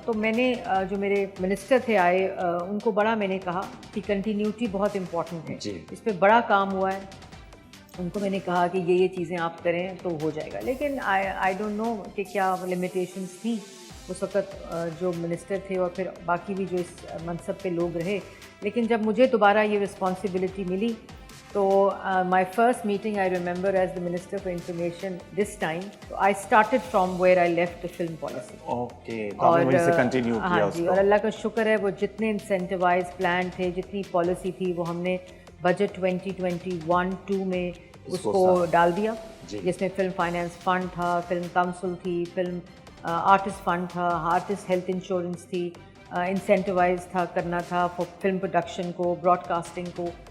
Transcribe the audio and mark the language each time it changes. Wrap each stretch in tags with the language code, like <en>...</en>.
<ur>تو میں نے جو میرے منسٹر تھے آئے, ان کو بڑا میں نے کہا کہ کنٹینیوٹی بہت امپورٹنٹ ہے, اس پہ بڑا کام ہوا ہے. ان کو میں نے کہا کہ یہ چیزیں آپ کریں تو ہو جائے گا. لیکن</ur> <en>I don't know</en> <ur>کہ کیا لمیٹیشنس تھیں اس وقت جو منسٹر تھے اور پھر باقی بھی جو اس منصب پہ لوگ رہے. لیکن جب مجھے دوبارہ یہ رسپانسبلٹی ملی تو</ur> <en>my first meeting I remember as the Minister for Information this time, so I started from where I left the film policy.</en> <ur>Okay, تو آپ نے وہیں سے کنٹینیو کیا اس کو. اور اللہ کا شکر ہے وہ جتنے انسینٹیوائز پلان تھے, جتنی پالیسی تھی, وہ ہم نے بجٹ 2021-2 میں اس کو ڈال دیا, جس میں فلم فائنانس فنڈ تھا, فلم کاؤنسل تھی, فلم آرٹسٹ فنڈ تھا, آرٹسٹ ہیلتھ انشورنس تھی, انسینٹیوائز تھا کرنا تھا فلم پروڈکشن کو, براڈ کاسٹنگ کو.</ur>